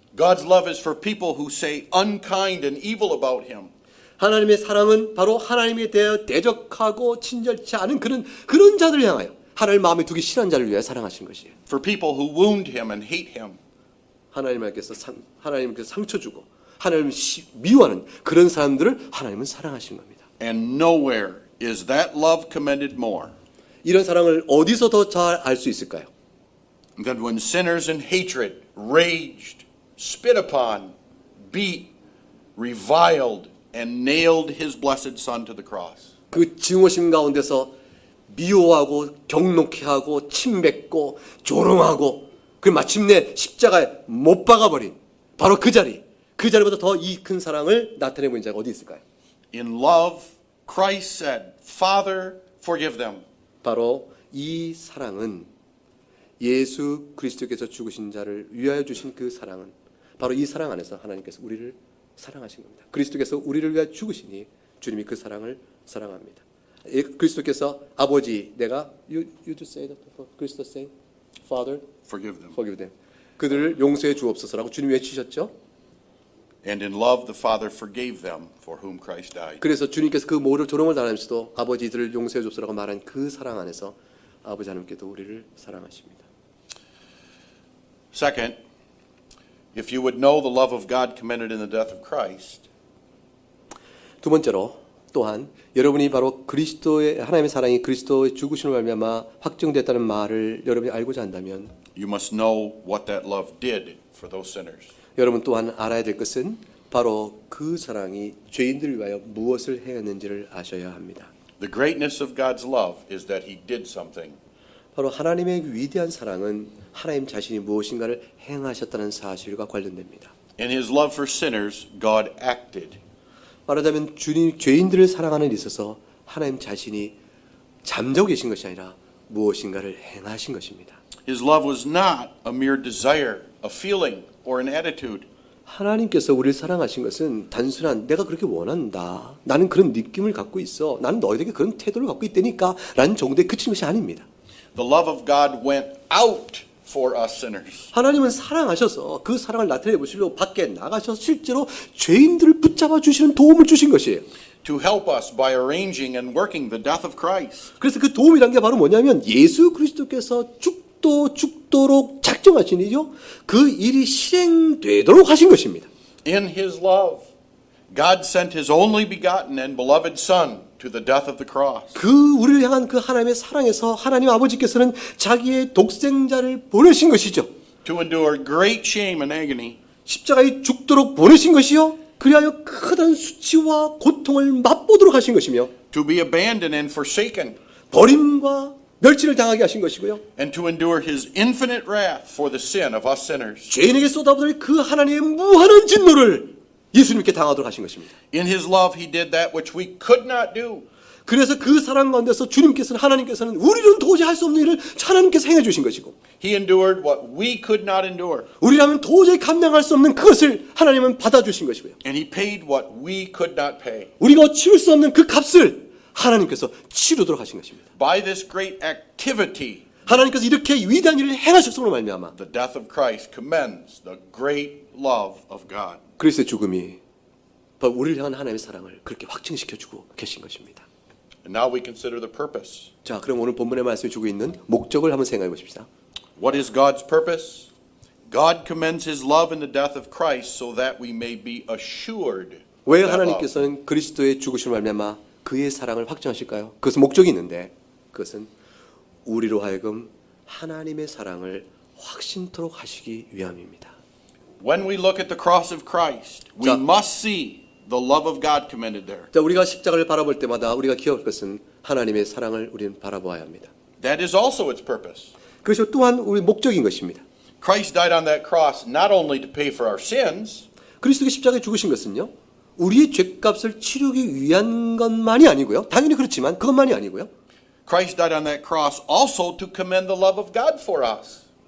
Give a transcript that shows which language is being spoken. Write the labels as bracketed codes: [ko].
[en] God's love is for people who say unkind and evil about him. [ko] 하나님의 사랑은 바로 하나님에 대하여 대적하고 친절치 않은 그런 자들을 향하여 하나님 마음에 두기 싫은 자를 위하여 사랑하신 것이에요. [en] For people who wound him and hate him. [ko] 하나님께서 상처 주고 하나님을 미워하는 그런 사람들을 하나님은 사랑하신 겁니다. [en] And nowhere is that love commended more [ko] 이런 사랑을 어디서 더 잘 알 수 있을까요? [en] than when sinners in hatred raged, spit upon, beat, reviled, and nailed his blessed Son to the cross. [ko] 그 증오심 가운데서 미워하고 경록해 하고 침뱉고 조롱하고 그 마침내 십자가에 못 박아버린 바로 그 자리보다 더 이 큰 사랑을 나타내 보인 자가 어디 있을까요? [en] In love, Christ said, Father, forgive them. [ko] 바로 이 사랑은 예수 그리스도께서 죽으신 자를 위하여 주신 그 사랑은 바로 이 사랑 안에서 하나님께서 우리를 사랑하신 겁니다. 그리스도께서 우리를 위하여 죽으시니 주님이 그 사랑을 사랑합니다. 그리스도께서 아버지 내가 [en] you just say that [ko] 그리스도 [en] say Father forgive them. [ko] 그들을 용서해 주옵소서라고 주님이 외치셨죠. [en] And in love, the Father forgave them for whom Christ died. [ko] 그래서 주님께서 그 모든 조롱을 당하면서도 아버지 이들을 용서해 주옵소서라고 말한 그 사랑 안에서 아버지 하나님께도 우리를 사랑하십니다. [en] Second, if you would know the love of God commended in the death of Christ, [ko] 두 번째로 또한 여러분이 바로 그리스도의 하나님의 사랑이 그리스도의 죽으심을 말미암아 확정됐다는 말을 여러분이 알고자 한다면 [en] you must know what that love did for those sinners. [ko] 여러분 또한 알아야 될 것은 바로 그 사랑이 죄인들을 위하여 무엇을 행했는지를 아셔야 합니다. [en] The greatness of God's love is that He did something. [ko] 바로 하나님의 위대한 사랑은 하나님 자신이 무엇인가를 행하셨다는 사실과 관련됩니다. [en] In His love for sinners, God acted. [ko] 말하자면 주님 죄인들을 사랑하는 데 있어서 하나님 자신이 잠자고 계신 것이 아니라 무엇인가를 행하신 것입니다. [en] His love was not a mere desire, a feeling, or an attitude. [ko] 하나님께서 우리를 사랑하신 것은 단순한 내가 그렇게 원한다. 나는 그런 느낌을 갖고 있어. 나는 너희에게 그런 태도를 갖고 있다니까 라는 정도에 그친 것이 아닙니다. [en] The love of God went out for us sinners. [ko] 하나님은 사랑하셔서 그 사랑을 나타내 보시려고 밖에 나가셔서 실제로 죄인들을 붙잡아 주시는 도움을 주신 것이에요. [en] To help us by arranging and working the death of Christ. [ko] 그래서 그 도움이란 게 바로 뭐냐면 예수 그리스도께서 죽도록 작정하신 일이요. 그 일이 실행되도록 하신 것입니다. [en] In His love, God sent His only begotten and beloved Son to the death of the cross. [ko] 그 우리를 향한 그 하나님의 사랑에서 하나님 아버지께서는 자기의 독생자를 보내신 것이죠. [en] To endure great shame and agony. [ko] 십자가에 죽도록 보내신 것이요. 그리하여 크던 수치와 고통을 맛보도록 하신 것이며 [en] To be abandoned and forsaken. [ko] 버림과 멸치를 당하게 하신 것이고요. [en] And to endure His infinite wrath for the sin of us sinners. [ko] 죄인에게 쏟아부을 그 하나님의 무한한 진노를 예수님께 당하도록 하신 것입니다. [en] In His love, He did that which we could not do. [ko] 그래서 그 사랑 가운데서 하나님께서는 우리는 도저히 할 수 없는 일을 하나님께서 행해 주신 것이고 [en] He endured what we could not endure. [ko] 우리라면 도저히 감당할 수 없는 그것을 하나님은 받아주신 것이고요. [en] And He paid what we could not pay. [ko] 우리가 치를 수 없는 그 값을 하나님께서 치르도록 하신 것입니다. [en] By this great activity, [ko] 하나님께서 이렇게 위대한 일을 행하셨음으로 말미암아 [en] the death of Christ commends the great love of God. [ko] 그리스도의 죽음이 바로 우리를 향한 하나님의 사랑을 그렇게 확증시켜주고 계신 것입니다. [en] And now we consider the purpose. [ko] 자, 그럼 오늘 본문의 말씀이 주고 있는 목적을 한번 생각해 보십시다. [en] What is God's purpose? God commends His love in the death of Christ so that we may be assured. [ko] 왜 [en] of that love. [ko] 하나님께서는 그리스도의 죽으심을 말미암아 그의 사랑을 확증하실까요? 그것은 목적이 있는데 그것은 우리로 하여금 하나님의 사랑을 확신토록 하시기 위함입니다. [en] When we look at the cross of Christ, we [ko] 자. [en] must see the love of God commended there. [ko] 자, 우리가 십자가를 바라볼 때마다 우리가 기억할 것은 하나님의 사랑을 우리는 바라보아야 합니다. [en] That is also its purpose. [ko] 그것이 또한 우리 목적인 것입니다. [en] Christ died on that cross not only to pay for our sins, [ko] 그리스도의 십자가에 죽으신 것은요. 우리의 죄값을 치르기 위한 것만이 아니고요. 당연히 그렇지만 그것만이 아니고요. [en] Christ died on that cross also to commend the love of God for us.